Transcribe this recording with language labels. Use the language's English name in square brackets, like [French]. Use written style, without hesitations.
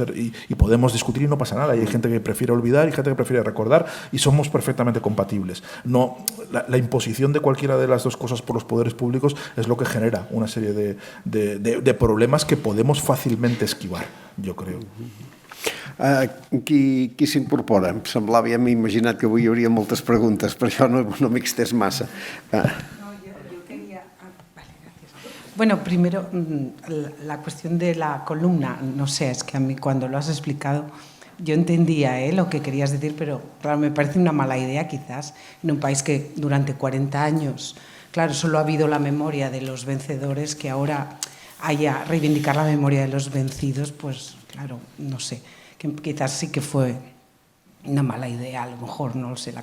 [Spanish] Y podemos discutir y no pasa nada. Y hay gente que prefiere olvidar y gente que prefiere recordar y somos perfectamente compatibles. No, la imposición de cualquiera de las dos cosas por los poderes públicos es lo que genera una serie de problemas que podemos fácilmente esquivar, [Catalan] jo crec. Qui s'incorpora? Em semblava, ja m'he imaginat que avui hi hauria moltes preguntes, per això no m'he extès massa. [Spanish] Yo quería... Vale, gracias. Bueno, primero, la cuestión de la columna, no sé, es que a mí cuando lo has explicado yo entendía lo que querías decir, pero claro, me parece una mala idea quizás en un país que durante 40 años, claro, solo ha habido la memoria de los vencedores, que ahora haya reivindicar la memoria de los vencidos, pues claro, no sé, que quizás sí que fue una mala idea, a lo mejor, no lo sé, la